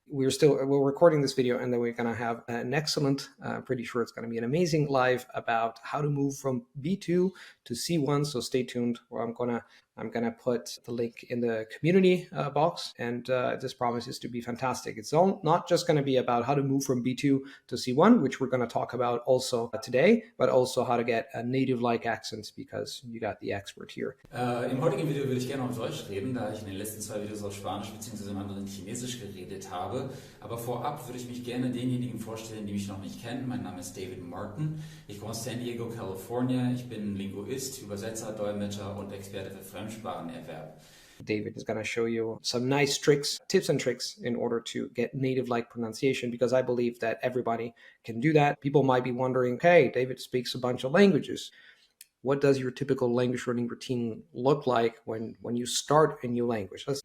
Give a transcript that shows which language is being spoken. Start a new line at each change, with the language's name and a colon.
English: We're recording this video, and then we're going to have an excellent, pretty sure it's going to be an amazing live about how to move from B2 to C1. So stay tuned. I'm going to put the link in the community box, and this promises to be fantastic. It's not just going to be about how to move from B2 to C1, which we're going to talk about also today, but also how to get a native-like accent, because you got the expert here.
German: Im heutigen Video würde ich gerne auf Deutsch reden, da ich in den letzten 2 Videos auf Spanisch bzw. im anderen Chinesisch geredet habe. Aber vorab würde ich mich gerne denjenigen vorstellen, die mich noch nicht kennen. Mein Name ist David Martin. Ich komme aus San Diego, California. Ich bin Linguist, Übersetzer, Dolmetscher und Experte für Fremdsprachenerwerb.
English: David is going to show you some nice tips and tricks in order to get native-like pronunciation, because I believe that everybody can do that. People might be wondering, hey, David speaks a bunch of languages. What does your typical language learning routine look like when you start a new language?